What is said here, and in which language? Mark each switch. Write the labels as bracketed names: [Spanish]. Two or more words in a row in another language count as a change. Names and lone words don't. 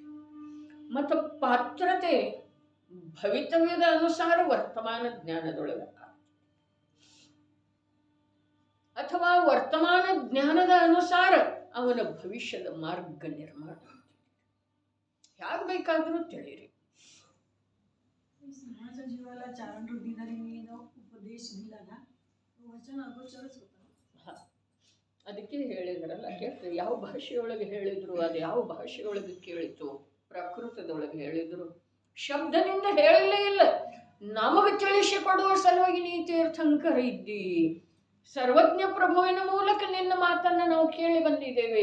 [Kannada] ಮತ್ತು ಪಾತ್ರತೆ ಭವಿತವ್ಯದ ಅನುಸಾರ ವರ್ತಮಾನ ಜ್ಞಾನದೊಳಗ ಅಥವಾ ವರ್ತಮಾನ ಜ್ಞಾನದ ಅನುಸಾರ ಅವನ ಭವಿಷ್ಯದ ಮಾರ್ಗ ನಿರ್ಮಾಣ. ಯಾರು ಬೇಕಾದರೂ ತಿಳಿರಿ. [Marathi] समाज जीवाला चारण रुढीदारी उपदेश दिला ना, वचन अगोचरच होतं. [Kannada] ಅದಕ್ಕೆ ಹೇಳಿದ್ರಲ್ಲ, ಯಾವ ಭಾಷೆಯೊಳಗೆ ಹೇಳಿದ್ರು, ಅದು ಯಾವ ಭಾಷೆಯೊಳಗೆ ಕೇಳಿತು, ಪ್ರಕೃತದೊಳಗೆ ಹೇಳಿದ್ರು, ಶಬ್ದದಿಂದ ಹೇಳಲೇ ಇಲ್ಲ. ನಮಗೆ ತಿಳಿಸಿಕೊಡುವ ಸಲುವಾಗಿ ನೀ ತೀರ್ಥಂಕರ ಇದ್ದಿ. ಸರ್ವಜ್ಞ ಪ್ರಭುವಿನ ಮೂಲಕ ನಿನ್ನ ಮಾತನ್ನು ನಾವು ಕೇಳಿ ಬಂದಿದ್ದೇವೆ.